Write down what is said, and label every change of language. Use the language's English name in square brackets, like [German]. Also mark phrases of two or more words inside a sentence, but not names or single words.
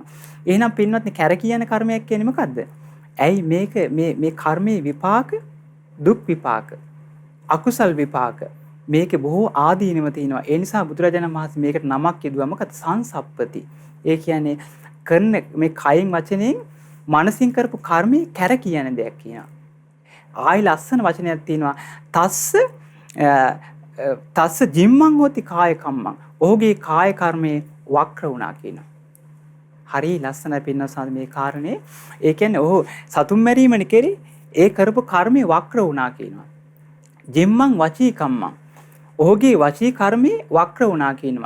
[Sinhala] එහෙනම් පින්වත්නි කැරකී යන කර්මයක් කියන්නේ මොකද්ද? ඇයි මේක මේ කර්මයේ විපාක දුක් විපාක අකුසල් විපාක මේකේ බොහෝ ආදීනව තියෙනවා. ඒ නිසා බුදුරජාණන් වහන්සේ මේකට නමක් යදුවා මොකද? සංසප්පති. ඒ කියන්නේ කරන මේ කයින් වචනෙන් මනසින් කරපු කර්මයේ කැරකී යන දෙයක් කියනවා. ආයි ලස්සන වචනයක් තියෙනවා. [Pali] තස්ස ජිම්මං හොති කාය කම්මං. [Sinhala] ඔහුගේ කාය කර්මයේ වක්‍ර වුණා කියනවා. හරි ලස්සනයි පින්නසාද මේ කාරණේ. ඒ කියන්නේ ඔහු සතුම් මැරීමනේ කෙරේ ඒ කරපු කර්මයේ වක්‍ර වුණා කියනවා. [Pali] ජිම්මං වචී කම්මං. [Sinhala] ඔහුගේ වචී කර්මයේ වක්‍ර වුණා කියනවා.